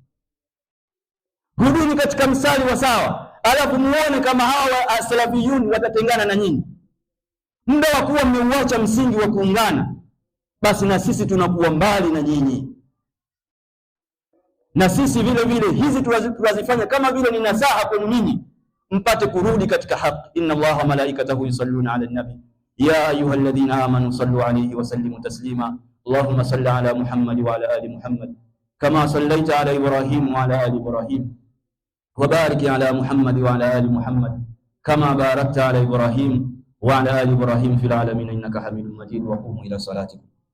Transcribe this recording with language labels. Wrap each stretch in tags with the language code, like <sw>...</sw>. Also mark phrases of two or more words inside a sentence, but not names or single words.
<sw>Rudini katika msali wa sawa, alafu muone kama hawa salafiyuni watatengana na nyinyi. Muda wa kuwa mmeuacha msingi wa kuungana, basi na sisi tunakuwa mbali na nyinyi, na sisi vile vile hizi tunazifanya kama vile ni nasaha kwenu nyinyi mpate kurudi katika haki.</sw> <ar>إن الله ملائكته يصلون على النبي يا أيها الذين آمنوا صلوا عليه وسلموا تسليما. اللهم صل على محمد وعلى آل محمد كما صليت على إبراهيم وعلى آل إبراهيم وبارك على محمد وعلى آل محمد كما باركت على إبراهيم وعلى آل إبراهيم في العالمين إنك حميد مجيد. وقوموا إلى صلاتكم.</ar>